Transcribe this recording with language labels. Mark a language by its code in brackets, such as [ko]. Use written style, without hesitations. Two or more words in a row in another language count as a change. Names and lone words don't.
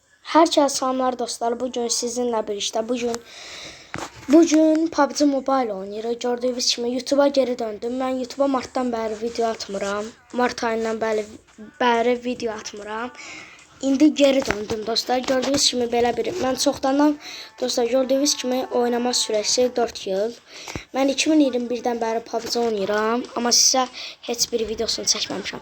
[az] Herkese salamlar dostlar. Bugün sizinle birlikte bugün PUBG Mobile oynayırıq. Gördüyünüz kimi YouTube'a geri döndüm. Ben YouTube'a martdan bəri video atmıram. Mart ayından bəri video atmıram. İndi geri döndüm dostlar. Gördüyünüz kimi belə bir. Mən çoxdandan dostlar gördüyünüz kimi oynama sürəsi 4 yıl. Mən 2021-dən bəri PUBG oynayıram, amma sizə heç bir videosunu çəkməmişəm.